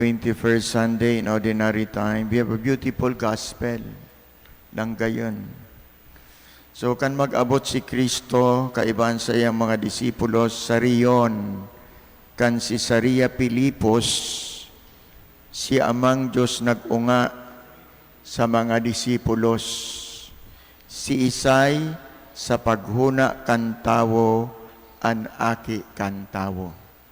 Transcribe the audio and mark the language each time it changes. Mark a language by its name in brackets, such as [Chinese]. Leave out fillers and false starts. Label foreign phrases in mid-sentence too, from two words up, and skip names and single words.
[English] 21st Sunday in Ordinary Time, we have a beautiful gospel [Bikol] lang gayon. So, kan mag-abot si Kristo, kaibahan sa iyang mga disipulos, sa riyon, kan si Caesarea Pilipos, si Amang Diyos nag-unga sa mga disipulos, si Isay sa paghuna kan tawo, an aki kan tawo.